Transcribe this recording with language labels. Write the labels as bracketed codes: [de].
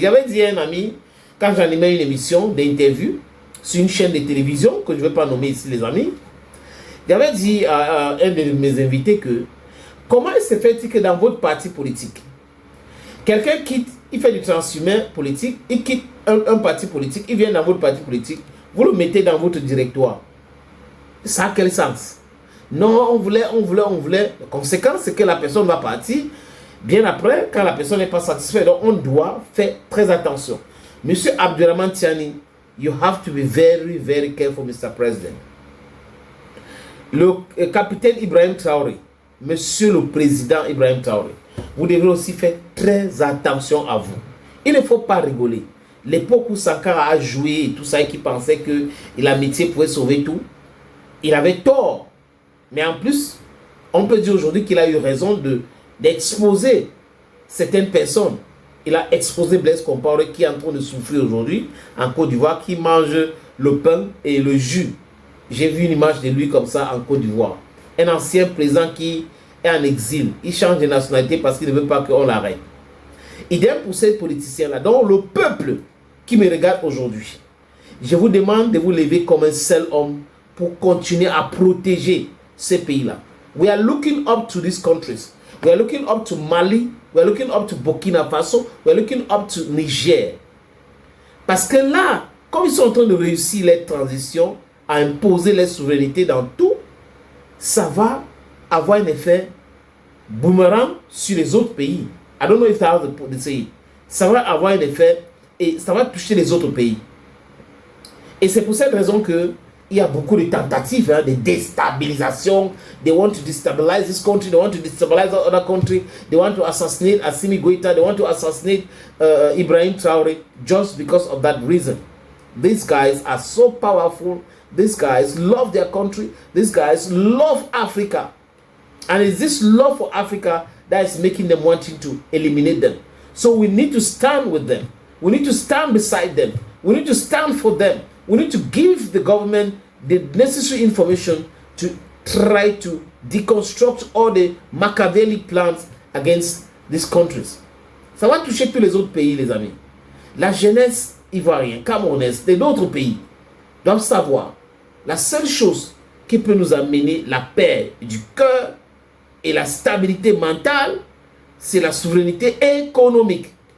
[fr] J'avais dit à un ami, quand j'animais une émission d'interview sur une chaîne de télévision, que je ne vais pas nommer ici les amis, j'avais dit à un de mes invités que comment il se fait que dans votre parti politique, quelqu'un quitte, il fait du transhumain politique, il quitte un parti politique, il vient dans votre parti politique, vous le mettez dans votre directoire. Ça a quel sens? Non, on voulait. La conséquence, c'est que la personne va partir bien après, quand la personne n'est pas satisfaite. Donc, on doit faire très attention. [en] Monsieur Abdurrahman Tiani, you have to be very careful, Mr. President. [fr] Le capitaine Ibrahim Traoré, Monsieur le Président Ibrahim Traoré, vous devrez aussi faire très attention à vous. Il ne faut pas rigoler. L'époque où Sankara a joué et tout ça, et qui pensait que l'amitié pouvait sauver tout, il avait tort. Mais en plus, on peut dire aujourd'hui qu'il a eu raison d'exposer certaines personnes. Il a exposé Blaise Compaoré qui est en train de souffrir aujourd'hui en Côte d'Ivoire, qui mange le pain et le jus. J'ai vu une image de lui comme ça en Côte d'Ivoire. Un ancien président qui est en exil. Il change de nationalité parce qu'il ne veut pas qu'on l'arrête. Idem pour ces politiciens-là, donc le peuple qui me regarde aujourd'hui. Je vous demande de vous lever comme un seul homme pour continuer à protéger ces pays-là. [en] We are looking up to these countries. We are looking up to Mali. We are looking up to Burkina Faso. We are looking up to Niger. [fr] Parce que là, comme ils sont en train de réussir les transitions, à imposer les souverainetés dans tout, ça va avoir un effet boomerang sur les autres pays. [en] I don't know if I have to say it. [fr] Ça va avoir un effet et ça va toucher les autres pays. Et c'est pour cette raison que il y a beaucoup de tentatives de déstabilisation. [en] They want to destabilize this country. They want to destabilize the other country. They want to assassinate Assimi Goïta. They want to assassinate Ibrahim Traoré just because of that reason. These guys are so powerful. These guys love their country. These guys love Africa. And it's this love for Africa that is making them wanting to eliminate them. So we need to stand with them. We need to stand beside them. We need to stand for them. We need to give the government the necessary information to try to deconstruct all the Machiavellic plans against these countries. [fr] Ça va toucher tous les autres pays, les amis. La jeunesse ivoirienne, camerounaise, et d'autres pays doivent savoir la seule chose qui peut nous amener la paix du cœur et la stabilité mentale, c'est la souveraineté économique.